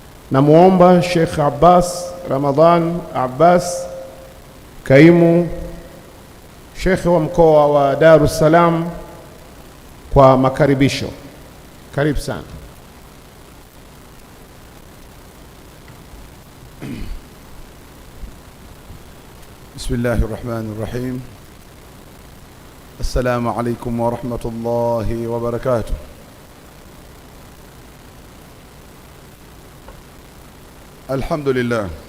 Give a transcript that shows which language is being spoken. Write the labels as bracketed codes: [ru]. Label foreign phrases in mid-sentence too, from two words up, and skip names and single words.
[sw] Namuomba Sheikh Abbas Ramadhan Abbas, kaimu Sheikh wa mkoa wa Dar es Salaam, kwa makaribisho. Karibu sana. [ar] بسم الله الرحمن الرحيم. السلام عليكم ورحمة الله وبركاته. Alhamdulillah.